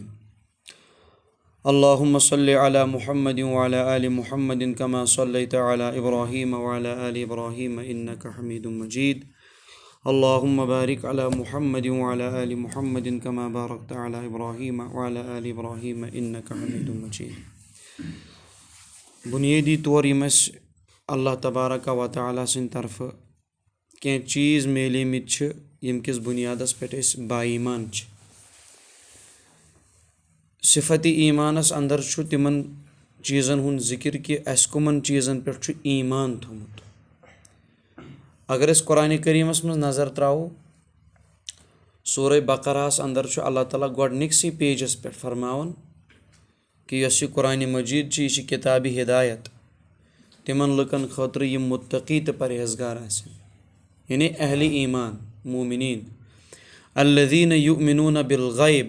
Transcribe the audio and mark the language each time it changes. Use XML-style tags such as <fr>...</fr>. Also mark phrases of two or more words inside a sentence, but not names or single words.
<ar>اللهم صل على محمد وعلى آل محمد كما صليت على إبراهيم وعلى آل إبراهيم إنك حميد مجيد. اللهم بارك على محمد وعلى آل محمد كما باركت على إبراهيم وعلى آل إبراهيم إنك حميد مجيد.</ar> <ks>बुनियादी तौर यम</ks> <ar>الله تبارك وتعالى</ar> <ks>सिंद तरफ कह चीज़ मिलेमित यम किस बुनियादस पे बाईमान सिफती ईमानस अंदर तिमन चीज़न हुंद जिक्र कि अस कुमन चीज़न पे ईमान थोमुत। अगर अस कुरान करीमस मज नज़र त्रावो सूरह बकरास अंदर अल्लाह ताला गोडनिकसी पेजस पे फरमावन कि यह कुरान मजीद यह किताब हिदायत तिमन लुकन खतर यम मुत्तकी तो परहेजगार आसन, यानी अहले ईमान मोमिनीन</ks> <ar>الذين يؤمنون بالغيب.</ar>